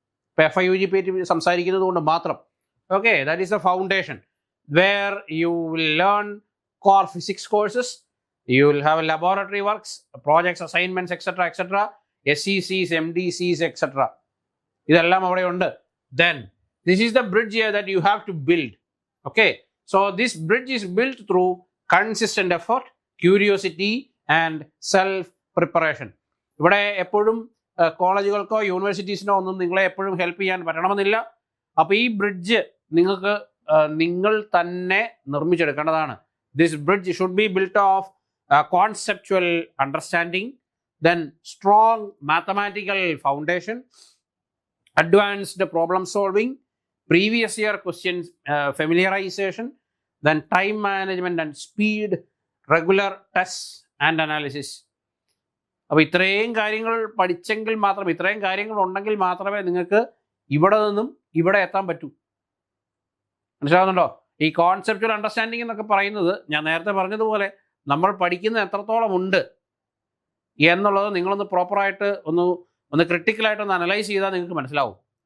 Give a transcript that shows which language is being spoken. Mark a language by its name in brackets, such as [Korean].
[Malayalam] ഇപ്പോൾ FIUGP സംസാരിക്കുന്നത് കൊണ്ട് മാത്രം, [English] Okay, that is a foundation where you will learn core physics courses, you will have laboratory works, projects, assignments, etcetera, SECs, MDCs, etcetera. [Malayalam] ഇതെല്ലാം അവിടെ ഉണ്ട്. [English] Then this is the bridge here that you have to build. Okay, so this bridge is built through consistent effort, curiosity and self preparation. [Malayalam] ഇവിടെ എപ്പോഴും കോളേജുകൾക്കോ യൂണിവേഴ്സിറ്റീസിനോ ഒന്നും നിങ്ങളെ എപ്പോഴും help ചെയ്യാൻ പറ്റണമെന്നില്ല. അപ്പോൾ ഈ ബ്രിഡ്ജ് നിങ്ങൾക്ക് നിങ്ങൾ തന്നെ നിർമ്മിച്ചെടുക്കേണ്ടതാണ്. [English] This bridge should be built of conceptual understanding, then strong mathematical foundation, advanced problem solving, previous year questions familiarization, then time management and speed, regular tests and analysis. [Malayalam] അപ്പോൾ ഇത്രയും കാര്യങ്ങൾ പഠിച്ചെങ്കിൽ മാത്രമേ, ഇത്രയും കാര്യങ്ങൾ ഉണ്ടെങ്കിൽ മാത്രമേ നിങ്ങൾക്ക് ഇവിടെ നിന്നും ഇവിടെ എത്താൻ പറ്റൂ. മനസ്സിലാകുന്നുണ്ടോ? ഈ കോൺസെപ്റ്റുവൽ അണ്ടർസ്റ്റാൻഡിങ് എന്നൊക്കെ പറയുന്നത് ഞാൻ നേരത്തെ പറഞ്ഞതുപോലെ നമ്മൾ പഠിക്കുന്നത് എത്രത്തോളം ഉണ്ട് എന്നുള്ളത് നിങ്ങളൊന്ന് പ്രോപ്പറായിട്ട് ഒന്ന് ക്രിട്ടിക്കലായിട്ടൊന്ന് അനലൈസ് ചെയ്താൽ നിങ്ങൾക്ക് മനസ്സിലാവും.